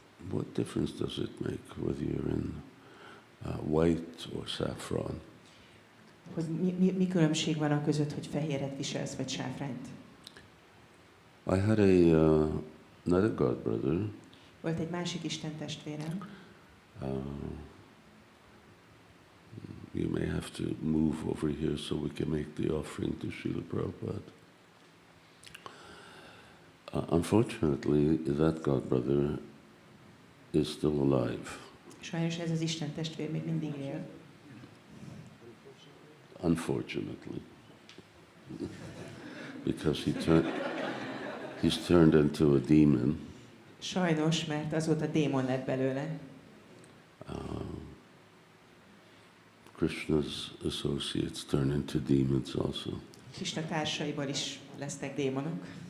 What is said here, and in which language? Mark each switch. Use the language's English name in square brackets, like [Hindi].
[English] What difference does it make whether you're in white or saffron? [Hungarian] Hogy mi különbség van a között, hogy fehéret viselsz, vagy sáfrányt? [English] I had another god brother. [Hungarian] Volt egy másik Isten testvérem. [English] You may have to move over here so we can make the offering to Srila Prabhupada. Unfortunately, that god brother is still alive. [Hungarian] Sajnos ez az Isten testvér még mindig él. [English] Unfortunately. Because he's turned into a demon. [Hungarian] Sajnos, mert azóta démon lett belőle. [English] Krishna's associates turn into demons also. [Hungarian] Krishna társaiból is lesznek démonok.